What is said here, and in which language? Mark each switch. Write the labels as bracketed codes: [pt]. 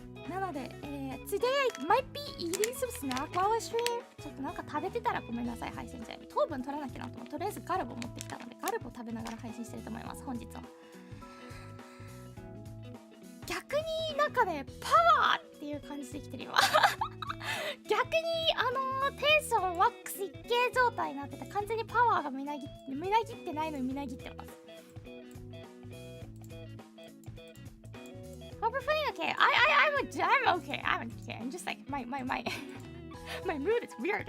[en] なので、today I might be eating some snack while I stream. [ja] ちょっとなんか食べてたらごめんなさい、配信中。糖分取らなきゃなと思って、とりあえずガルボ持ってきたので、ガルボ食べながら配信してると思います、本日は。逆になんかね、パワーっていう感じできてる今。逆にテンションマックス一定状態になってて、完全にパワーがみなぎってないのにみなぎってます。 [en] Hope you're feeling okay. I'm okay. I'm okay. I'm just like my mood is weird.